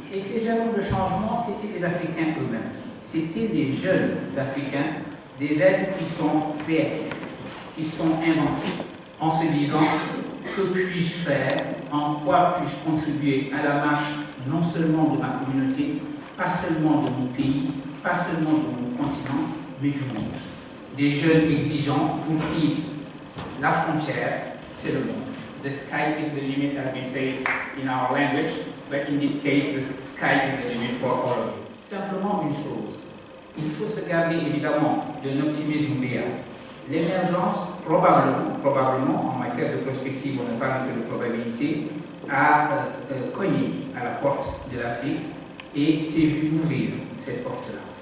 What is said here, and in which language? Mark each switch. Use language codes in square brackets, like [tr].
[fr] Et ces germes de changement, c'était les Africains eux-mêmes. C'était les jeunes Africains, des êtres qui sont créatifs, qui sont inventifs, en se disant que puis-je faire, en quoi puis-je contribuer à la marche non seulement de ma communauté, pas seulement de mon pays, pas seulement de mon continent, mais du monde. Des jeunes exigeants pour qui la frontière, c'est le monde. [en] The sky is the limit, as we say in our language, but in this case, the sky is the limit for all of you. [fr] Simplement une chose, il faut se garder évidemment d'un optimisme réel. L'émergence, probablement, en matière de prospective, on ne parle que de probabilité, a cogné à la porte de l'Afrique et s'est vu ouvrir cette porte-là.